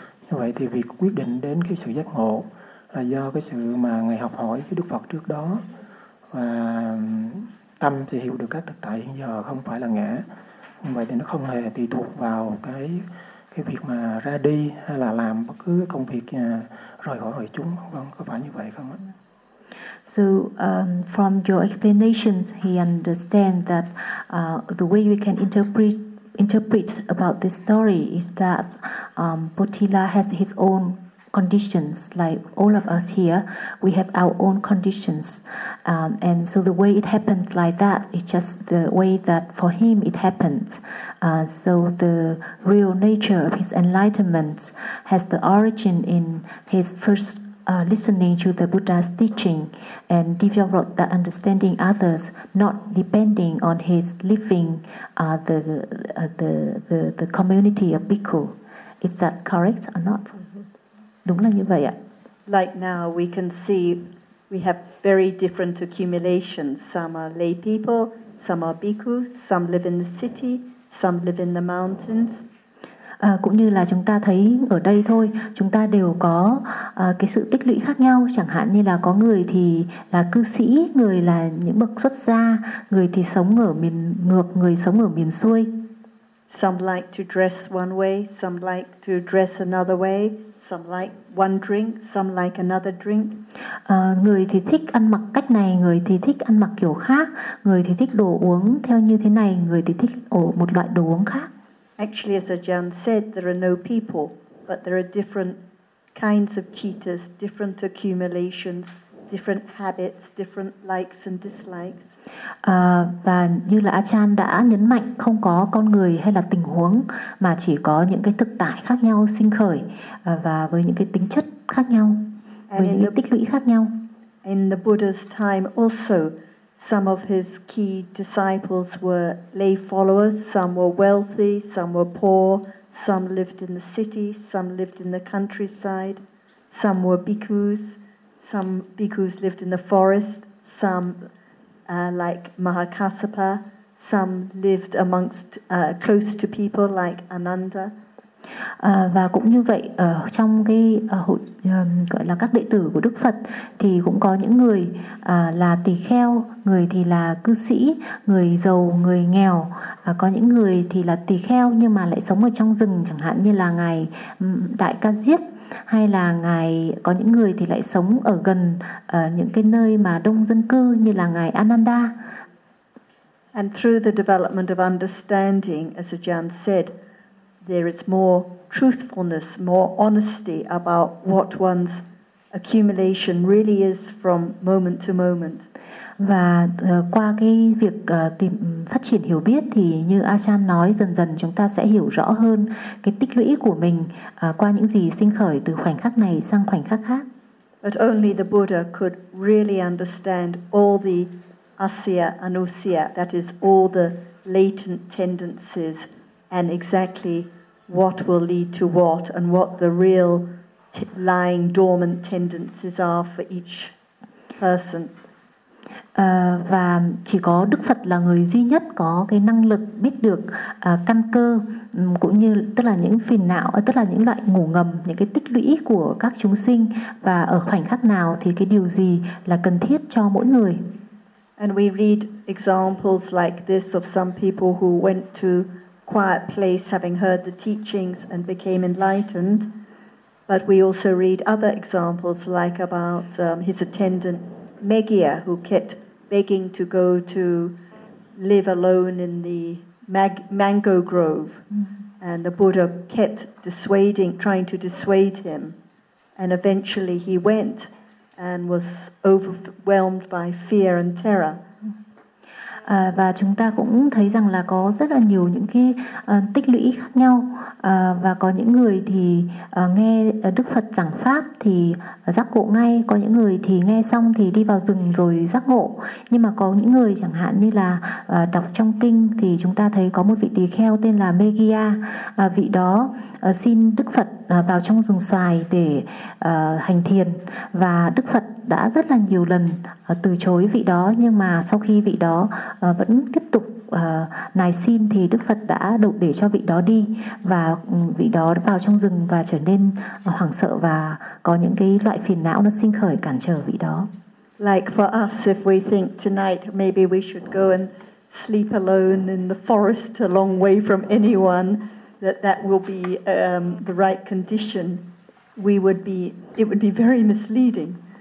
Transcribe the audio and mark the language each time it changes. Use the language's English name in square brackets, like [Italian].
[Vietnamese] Như vậy thì việc quyết định đến cái sự giác ngộ là do cái sự mà Ngài học hỏi với Đức Phật trước đó, và tâm thì hiểu được các thực tại hiện giờ không phải là ngã. Như vậy thì nó không hề tùy thuộc vào cái việc mà ra đi hay là làm bất cứ công việc rời khỏi hội chúng, không có phải như vậy không ạ? [English] So from your explanations, he understands that the way we can interpret about this story is that Potila has his own conditions, like all of us here, we have our own conditions. And so the way it happens like that, it's just the way that for him it happens. So the real nature of his enlightenment has the origin in his first listening to the Buddha's teaching and develop that understanding others, not depending on his living the community of bhikkhu. Is that correct or not? Mm-hmm. [Vietnamese] Đúng là như vậy ạ. [English] Like now we can see we have very different accumulations. Some are lay people, some are bhikkhu, some live in the city, some live in the mountains. [Vietnamese] Cũng như là chúng ta thấy ở đây thôi, chúng ta đều có cái sự tích lũy khác nhau. Chẳng hạn như là có người thì là cư sĩ, người là những bậc xuất gia, người thì sống ở miền ngược, người sống ở miền xuôi. [English] Some like to dress one way, some like to dress another way, some like one drink, some like another drink. [Vietnamese] Người thì thích ăn mặc cách này, người thì thích ăn mặc kiểu khác, người thì thích đồ uống theo như thế này, người thì thích một loại đồ uống khác. [English] Actually, as Ajahn said, there are no people, but there are different kinds of cheetahs, different accumulations, different habits, different likes and dislikes. [Vietnamese] Và như là Ajahn đã nhấn mạnh, không có con người hay là tình huống, mà chỉ có những cái thực tại khác nhau sinh khởi và với những cái tính chất khác nhau, với những tích lũy khác nhau. [English] In the Buddha's time also, some of his key disciples were lay followers, some were wealthy, some were poor, some lived in the city, some lived in the countryside, some were bhikkhus, some bhikkhus lived in the forest, some like Mahakasapa, some lived amongst close to people like Ananda. [Vietnamese] Và cũng như vậy trong cái hội gọi là các đệ tử của Đức Phật thì cũng có những người là tỳ kheo, người thì là cư sĩ, người giàu, người nghèo, có những người thì là tỳ kheo nhưng mà lại sống ở trong rừng, chẳng hạn như là Ngài Đại Ca Diếp, hay là Ngài, có những người thì lại sống ở gần những cái nơi mà đông dân cư như là Ngài Ananda. [English] And through the development of understanding, as Ajahn said, there is more truthfulness, more honesty about what one's accumulation really is from moment to moment. [Vietnamese] Và qua cái việc tìm phát triển hiểu biết thì như Ajahn nói, dần dần chúng ta sẽ hiểu rõ hơn cái tích lũy của mình qua những gì sinh khởi từ khoảnh khắc này sang khoảnh khắc khác. [English] But only the Buddha could really understand all the asya anusya, that is all the latent tendencies, and exactly what will lead to what and what the real lying dormant tendencies are for each person. [Vietnamese] Và chỉ có Đức Phật là người duy nhất có cái năng lực biết được căn cơ cũng như tức là những phiền não, tức là những loại ngủ ngầm, những cái tích lũy của các chúng sinh và ở khoảnh khắc nào thì cái điều gì là cần thiết cho mỗi người. [English] And we read examples like this of some people who went to quiet place having heard the teachings and became enlightened. But we also read other examples like about his attendant Megia, who kept begging to go to live alone in the mango grove. Mm-hmm. And the Buddha kept trying to dissuade him. And eventually he went and was overwhelmed by fear and terror. [Vietnamese] Và chúng ta cũng thấy rằng là có rất là nhiều những cái tích lũy khác nhau. Và có những người thì nghe Đức Phật giảng Pháp thì giác ngộ ngay. Có những người thì nghe xong thì đi vào rừng rồi giác ngộ. Nhưng mà có những người chẳng hạn như là đọc trong kinh thì chúng ta thấy có một vị tỳ kheo tên là Megia. Vị đó xin Đức Phật vào trong rừng xoài để hành thiền. Và Đức Phật đã rất là nhiều lần từ chối vị đó, nhưng mà sau khi vị đó vẫn tiếp tục nài xin thì Đức Phật đã đủ để cho vị đó đi, và vị đó vào trong rừng và trở nên hoảng sợ và có những cái loại phiền não nó sinh khởi cản trở vị đó. [English] Like for us, if we think tonight maybe we should go and sleep alone in the forest a long way from anyone, that will be the right condition, it would be very misleading.